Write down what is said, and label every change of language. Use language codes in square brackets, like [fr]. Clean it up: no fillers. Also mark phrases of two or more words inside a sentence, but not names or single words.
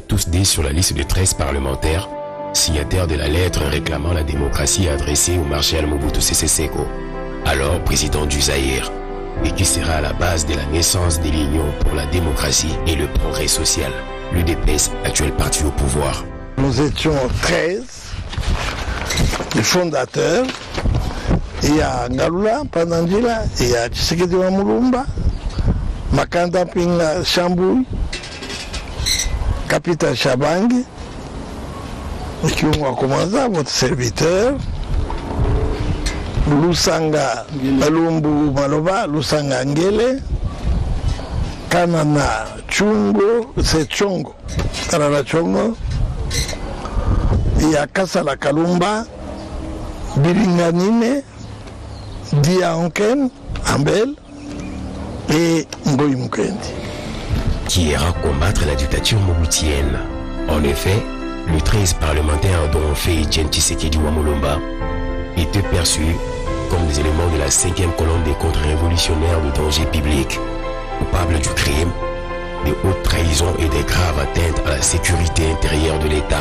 [fr] tous dés sur la liste de 13 parlementaires, signataires de la lettre réclamant la démocratie adressée au marshal Mobutu Sese Seko, alors président du Zaïre, et qui sera à la base de la naissance de l'Union pour la démocratie et le progrès social, l'UDPS, actuel parti au pouvoir. Nous étions 13, les fondateurs. Il y a Ngalula, Pandandila, il y a Tshisekedi Wamulumba, Makanda Pinga Chambouy, Capitaine Chabangi, Kyungu Wakumwanza, votre serviteur, Lusanga Malumbu Maloba, Lusanga Ngele, Kanana Chungo, c'est Chongo, Kanana Chongo, il y a Kasala Kalumba, Biringanine, Dia Onken, Ambel et Ngoy Mukendi. Qui ira combattre la dictature mobutienne. En effet, les 13 parlementaires dont fait Etienne Tshisekedi Wamulumba étaient perçus comme des éléments de la 5e colonne des contre-révolutionnaires de danger public, coupables du crime, de haute trahison et des graves atteintes à la sécurité intérieure de l'État.